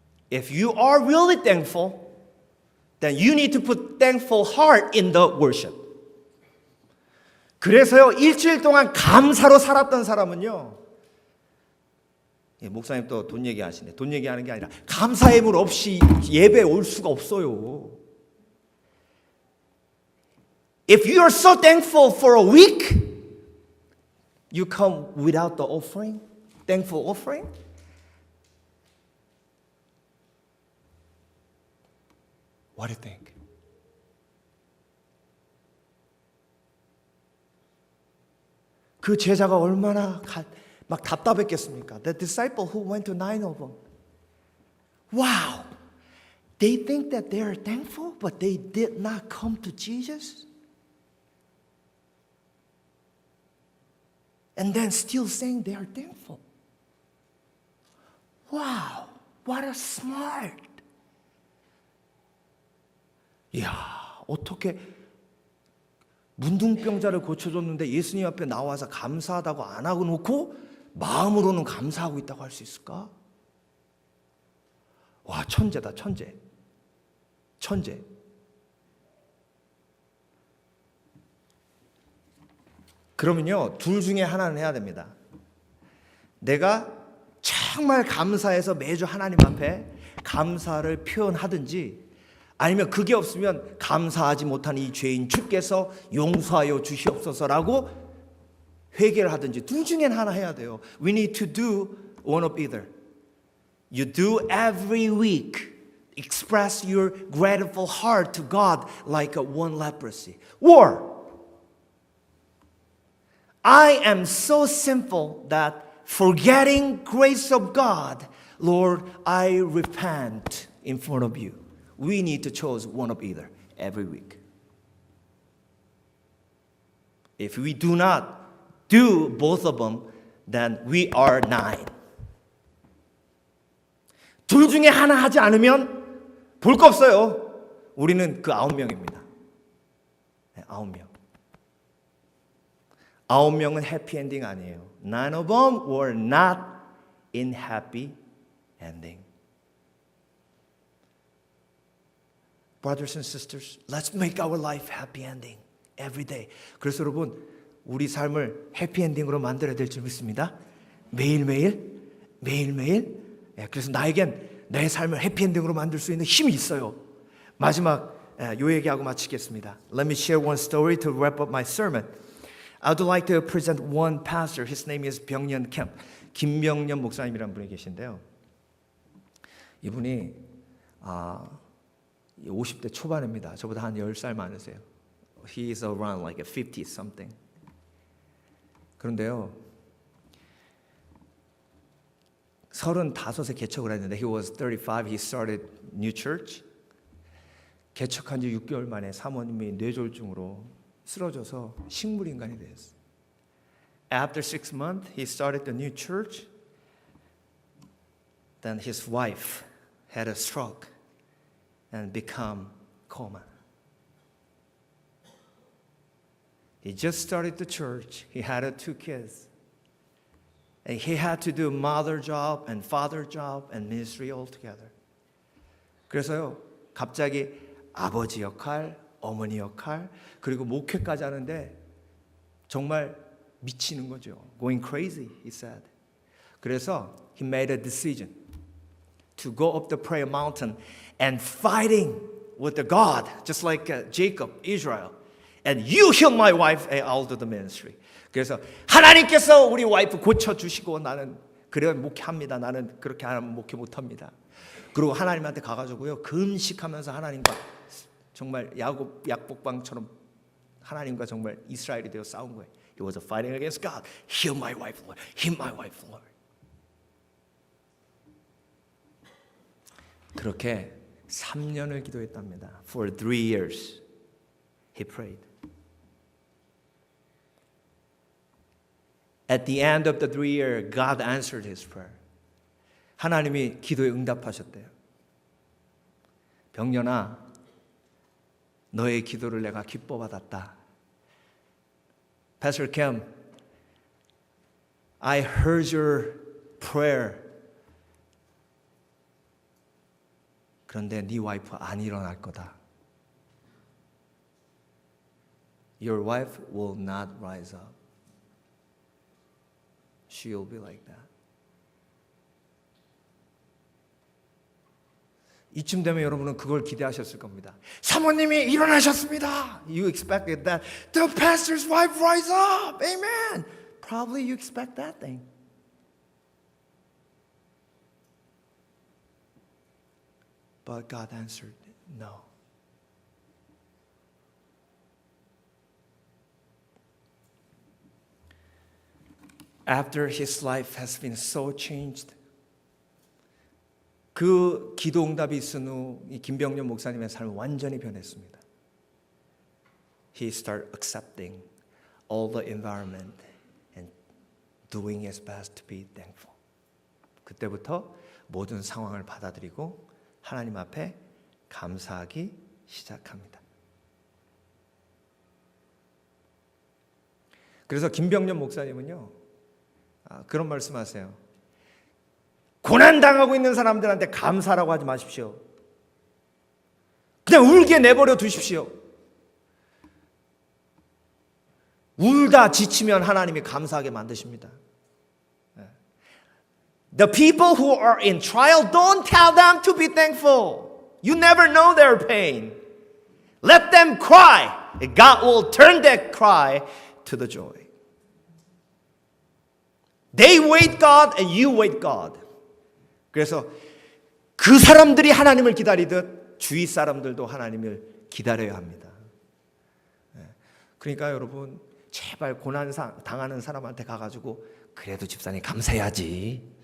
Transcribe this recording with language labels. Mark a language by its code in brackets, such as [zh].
[en] If you are really thankful, then you need to put thankful heart in the worship. [ko] 그래서요, 일주일 동안 감사로 살았던 사람은요, 목사님 또 돈 얘기하시네. 돈 얘기하는 게 아니라 감사의 물 없이 예배에 올 수가 없어요. [en] If you are so thankful for a week, you come without the offering, thankful offering. What do you think? [ko] 그 제자가 얼마나 막 답답했겠습니까? [en] The disciple who went to 9 of them. Wow! They think that they are thankful, but they did not come to Jesus? And then still saying they are thankful. Wow! What a smart! [ko] 이야, 어떻게 문둥병자를 고쳐줬는데 예수님 앞에 나와서 감사하다고 안 하고 놓고 마음으로는 감사하고 있다고 할 수 있을까? 와, 천재다, 천재. 천재. 그러면요, 둘 중에 하나는 해야 됩니다. 내가 정말 감사해서 매주 하나님 앞에 감사를 표현하든지, 아니면 그게 없으면 감사하지 못한 이 죄인 주께서 용서하여 주시옵소서라고 회개를 하든지, 둘 중에 하나 해야 돼요. [en] We need to do one of either. You do every week. Express your grateful heart to God like a one leprosy. Or I am so sinful that forgetting grace of God, Lord, I repent in front of you. We need to choose one of either every week. If we do not do both of them, then we are 9. [ko] 둘 중에 하나 하지 않으면 볼 거 없어요. 우리는 그 9명입니다. 네, 9명. 9명은 해피엔딩 아니에요. [en] None of them were not in happy ending. Brothers and sisters, let's make our life happy ending every day. [ko] 그래서 여러분, 우리 삶을 해피엔딩으로 만들어야 될 줄 믿습니다. 매일매일, 매일매일. 그래서 나에겐 내 삶을 해피엔딩으로 만들 수 있는 힘이 있어요. 마지막 요 얘기하고 마치겠습니다. [en] Let me share one story to wrap up my sermon. I would like to present one pastor. His name is 병년 캠. [ko] 김병년 목사님이라는 분이 계신데요. 이분이 50대 초반입니다. 저보다 한 10살 많으세요. [en] He is around like 50 something. [ko] 그런데요, 35에 개척을 했는데 [en] he was 35. He started new church. [ko] 개척한 지 6개월 만에 사모님이 뇌졸중으로 쓰러져서 식물인간이 됐어요. [en] After 6 months, he started the new church. Then his wife had a stroke and become coma. He just started the church. He had 2 kids. And he had to do mother job and father job and ministry all together. [ko] 그래서요, 갑자기 아버지 역할, 어머니 역할, 그리고 목회까지 하는데 정말 미치는 거죠. [en] Going crazy, he said. [ko] 그래서 [en] he made a decision to go up the prayer mountain and fighting with the God, just like Jacob, Israel. And you heal my wife and I'll do the ministry. [ko] 그래서 하나님께서 우리 와이프 고쳐주시고 나는 그래 목회합니다. 나는 그렇게 하면 목회 못합니다. 그리고 하나님한테 가가지고요, 금식하면서 하나님과 정말 야곱 약복방처럼 하나님과 정말 이스라엘이 되어 싸운 거예요. [en] He was fighting against God. Heal my wife, Lord. Heal my wife, Lord. [ko] 그렇게 3년을 기도했답니다. [en] For 3 years, he prayed. At the end of the 3 years, God answered his prayer. [ko] 하나님이 기도에 응답하셨대요. 병년아, 너의 기도를 내가 기뻐 받았다. [en] Pastor Kim, I heard your prayer. [ko] 그런데 네 와이프 안 일어날 거다. [en] Your wife will not rise up. She will be like that. [ko] 이쯤 되면 여러분은 그걸 기대하셨을 겁니다. 사모님이 일어나셨습니다. [en] You expected that. The pastor's wife rise up. Amen. Probably you expect that thing. But God answered, no. After his life has been so changed, [ko] 그 기도 응답이 있은 후 이 김병년 목사님의 삶은 완전히 변했습니다. [en] He started accepting all the environment and doing his best to be thankful. [ko] 그때부터 모든 상황을 받아들이고 하나님 앞에 감사하기 시작합니다. 그래서 김병년 목사님은요, 그런 말씀하세요. 고난 당하고 있는 사람들한테 감사라고 하지 마십시오. 그냥 울게 내버려 두십시오. 울다 지치면 하나님이 감사하게 만드십니다. [en] The people who are in trial, don't tell them to be thankful. You never know their pain. Let them cry. God will turn that cry to the joy. They wait God and you wait God. [ko] 그래서 그 사람들이 하나님을 기다리듯 주위 사람들도 하나님을 기다려야 합니다. 그러니까 여러분, 제발 고난 당하는 사람한테 가가지고 그래도 집사님 감사해야지.